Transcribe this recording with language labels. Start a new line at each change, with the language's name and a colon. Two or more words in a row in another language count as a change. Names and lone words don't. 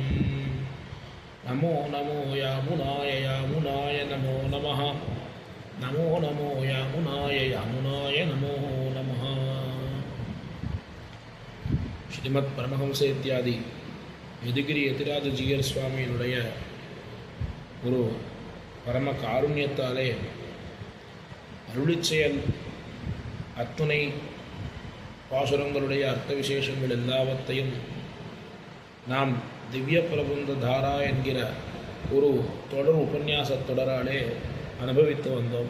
Sanskrit: नमो नमो यामुनाय यामुनाय नमो नमः। नमो नमो यामुनाय यामुनाय नमो नमः। श्रीमद् परमहंस इत्यादि
Tamil: यदुगिरि यतिराज जीयर சுவாமியினுடைய ஒரு பரம காருண்யத்தாலே அருளிச்செயல் அத்துணை பாசுரங்களுடைய அர்த்த விசேஷங்கள் எல்லாவற்றையும் நாம் திவ்ய பிரபந்த தாரா என்கிற ஒரு தொடர் உபன்யாச தொடராலே அனுபவித்து வந்தோம்.